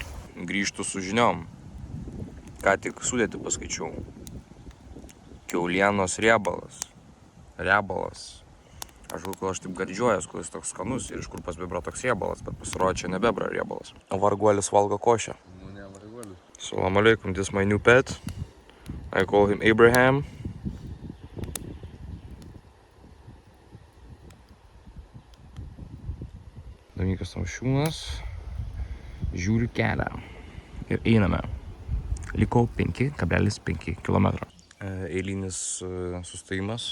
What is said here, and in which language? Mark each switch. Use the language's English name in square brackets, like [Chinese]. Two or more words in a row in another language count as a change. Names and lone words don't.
[Lithuanian] Grįžtu su žiniom. Ką tik sudėtį paskaičiau. Kiaulienos riebalas. Aš galvoju, aš taip gardžiuojas, kuris toks skanus ir iš kur pas bebrą toks riebalas, bet pasirodė čia ne bebra riebalas. Varguolis valgo košę. Nu, ne, varguolis. [Arabic] Salam alaikum, [English] this is my new pet. I call him Abraham. [Lithuanian] Dominykas Tamšiūnas. Žiūriu kelią. Ir einame. Liko 5,5 km. Eilinis sustojimas.